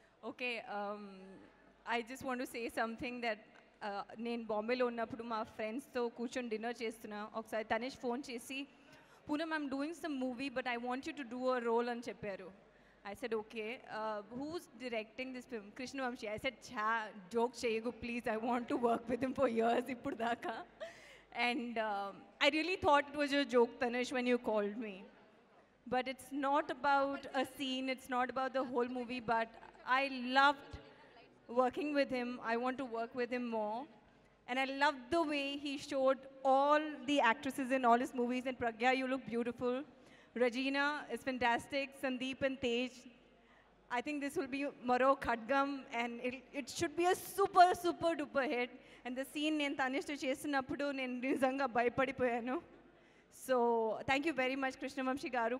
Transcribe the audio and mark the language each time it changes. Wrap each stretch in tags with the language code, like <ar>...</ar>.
<en>okay I just want to say something that</en> <te>నేను బాంబేలో ఉన్నప్పుడు మా ఫ్రెండ్స్తో కూర్చొని డిన్నర్ చేస్తున్నా. ఒకసారి తనేష్ ఫోన్ చేసి</te> <en>Poonam I'm doing some movie but I want you to do a role</en> <te>అని చెప్పారు.</te> <en>I said, okay, who's directing this film? Krishna Vamshi. I said,</en> <te>joke cheyegu,</te> <en>please. I want to work with him for years.</en> <te>Ippudaka.</te> <en>And I really thought it was a joke, Tanish, when you called me. But it's not about a scene. It's not about the whole movie. But I loved working with him. I want to work with him more. And I loved the way he showed all the actresses in all his movies. And Pragya, you look beautiful. Regina is fantastic. Sandeep and Tej. I think this will be Maro Khadgam, and it should be a super, super duper hit. And the scene</en> <te>నేను తనిష్తో చేసినప్పుడు నేను నిజంగా భయపడిపోయాను.</te> <en>So thank you very much, Krishna Vamsi గారు.</en>